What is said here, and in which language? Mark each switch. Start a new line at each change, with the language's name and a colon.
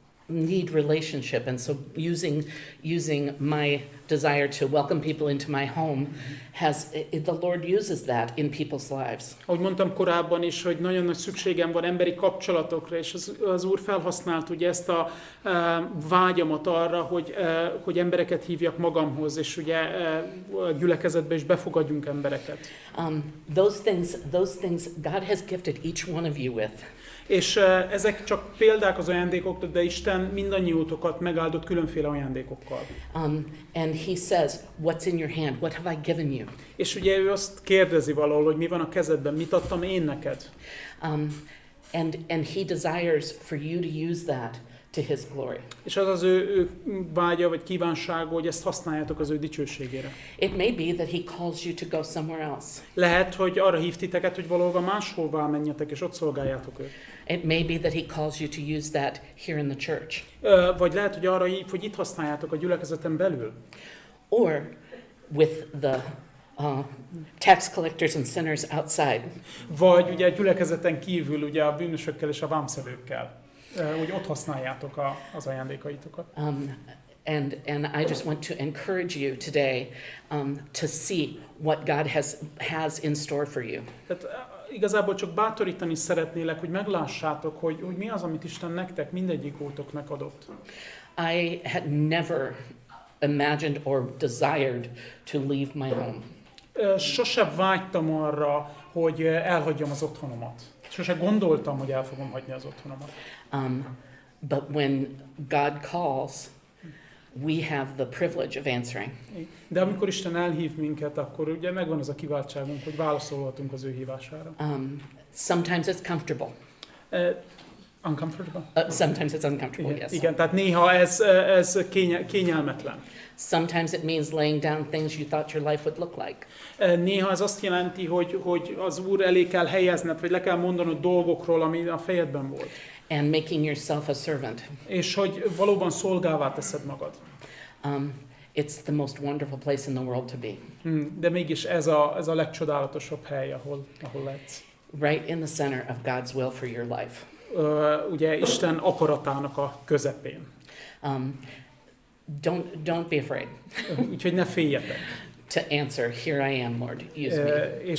English: I need relationship, and so using my desire to welcome people into my home the Lord uses that in people's lives.
Hungarian: Ahogy mondtam korábban is, hogy nagyon nagy szükségem van emberi kapcsolatokra, és az Úr felhasznált ugye ezt a vágyamat arra, hogy embereket hívjak magamhoz, és ugye a gyülekezetbe is befogadjunk embereket.
English: Those things God has gifted each one of you with.
Hungarian: És ezek csak példák az ajándékokra, de Isten mindannyiótokat megáldott különféle ajándékokkal.
English: And He says, "What's in your hand? What have I given you?"
Hungarian: És ugye ő azt kérdezi valahol, hogy mi van a kezedben, mit adtam én neked.
English: And He desires for you to use that to His glory.
Hungarian: És az az ő vágya vagy kívánsága, hogy ezt használjátok az ő dicsőségére.
English: It may be that He calls you to go somewhere else.
Hungarian: Lehet, hogy arra hív titeket, hogy valahol máshová menjetek, és ott szolgáljátok őt.
English: It may be that He calls you to use that here in the church.
Hungarian: Vagy lehet, hogy arra hív, hogy itt használjátok a gyülekezeten belül.
English: Or with the tax collectors and sinners outside.
Hungarian: Vagy ugye a gyülekezeten kívül ugye a bűnösökkel és a vámszedőkkel. Hogy ott használjátok az ajándékaitokat.
English: And I just want to encourage you today to see what God has in store for you.
Hungarian: Tehát igazából csak bátorítani szeretnélek, hogy meglássátok, hogy mi az, amit Isten nektek, mindegyik ótoknak adott.
English: I had never imagined or desired to leave my home.
Hungarian: Sose vágytam arra, hogy elhagyjam az otthonomat. Sose gondoltam, hogy el fogom hagyni az otthonomat.
English: But when God calls, we have the privilege of answering.
Hungarian: De amikor Isten elhív minket, akkor ugye megvan az a kiváltságunk, hogy válaszolhatunk az ő hívására.
English: Sometimes it's comfortable. Uncomfortable? Sometimes it's uncomfortable,
Hungarian: Igen,
English: yes.
Hungarian: igen, tehát néha ez kényelmetlen.
English: Sometimes it means laying down things you thought your life would look like.
Hungarian: Néha ez azt jelenti, hogy az Úr elé kell helyezned, vagy le kell mondanod dolgokról, ami a fejedben volt.
English: And making yourself a servant.
Hungarian: És hogy valóban szolgává teszed magad.
English: It's the most wonderful place in the world to be.
Hungarian: De mégis ez a legcsodálatosabb hely, ahol lehetsz.
English: Right in the center of God's will for your life.
Hungarian: Ugye Isten akaratának a közepén.
English: Don't be afraid
Hungarian: Úgyhogy ne féljetek.
English: to answer, here I am, Lord, use me.